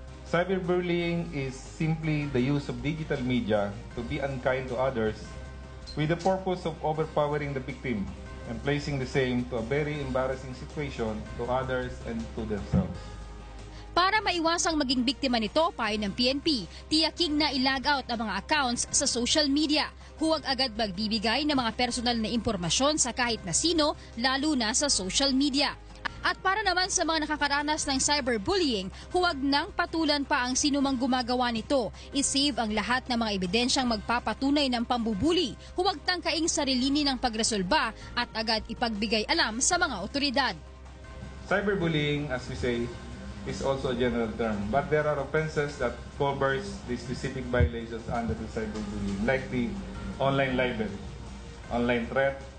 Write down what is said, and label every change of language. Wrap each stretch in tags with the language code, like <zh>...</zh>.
<en>Cyberbullying is simply the use of digital media to be unkind to others with the purpose of overpowering the victim and placing the same to a very embarrassing situation to others and to themselves.</en> <tl>Para maiwasang maging biktima nito, payo ng PNP, tiyaking na i-log out ang mga accounts sa social media. Huwag agad magbibigay ng mga personal na impormasyon sa kahit na sino, lalo na sa social media. At para naman sa mga nakakaranas ng cyberbullying, huwag nang patulan pa ang sinumang gumagawa nito. I-save ang lahat ng mga ebidensyang magpapatunay ng pambubuli. Huwag tangkaing sarilinin ng pagresolba at agad ipagbigay alam sa mga otoridad.</tl> <en>Cyberbullying, as we say, is also a general term, but there are offenses that covers the specific violations under the cyberbullying, like the online libel, online threat.</en>